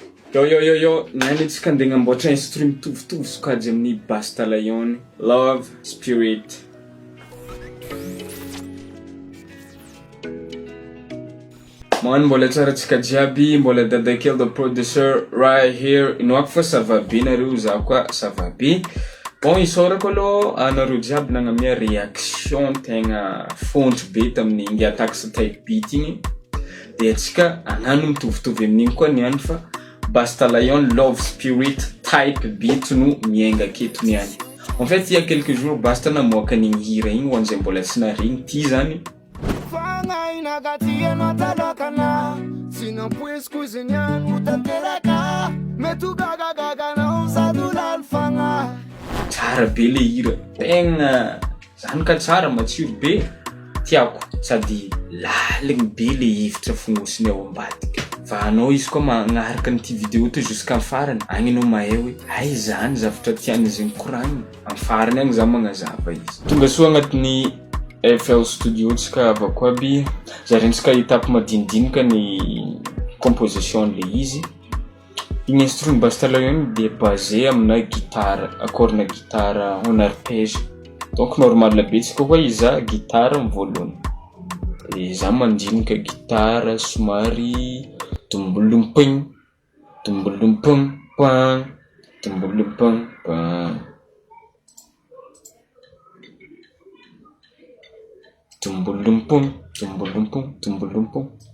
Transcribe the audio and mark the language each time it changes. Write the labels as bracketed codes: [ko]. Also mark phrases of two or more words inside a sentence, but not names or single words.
[mg] Yo, nanitsika andeha amboatra instrument mitovitovy sokajy amin'ny Basta Lion, Love, Spirit. Mohany mbola tsara tsika jiaby, mbola Dada Khely The Producer [en] right here. [mg] Inoako fa [fr] ça va bien [mg] nareo, za koa [fr] ça va bien. [mg] Bon, isaorako aloha anareo jiaby nagnamia réaction tegna fontry be tamin'ny Nouveauté Type Beat igny. De atsika agnano mitovitovy amin'igny koa niany fa Basta Lion Love Spirit Type Beat no mienga aketo niany. [fr] En fait, il y a quelques jours [mg] Basta namoaka n'igny hira igny ho an'izay mbola tsy nareny ty zany. Tsara be le hira, tegna zany ka tsara matsiro be, tiako sady laligny be le hevitra fognosiny ao ambadika. Fa anao izy koa magnaraka n'ity vidéo to jusqu'à farany, agny anao mahay hoe ay zany zavatra tian'izy nikoragny. Amin'ny farany agny za magnazava izy. Tonga soa agnatin'ny FL Studio tsika avako aby, zarentsika étape madinidinika ny composition le izy. Igny instrument Basta Lion de basé amina guitare, accord na guitare [fr] en arpège. [mg] Donc normal la betsika koa iza guitare voalohany. E za mandinika guitare somary tumbulumping pang tumbulumping pang tumbulumpung.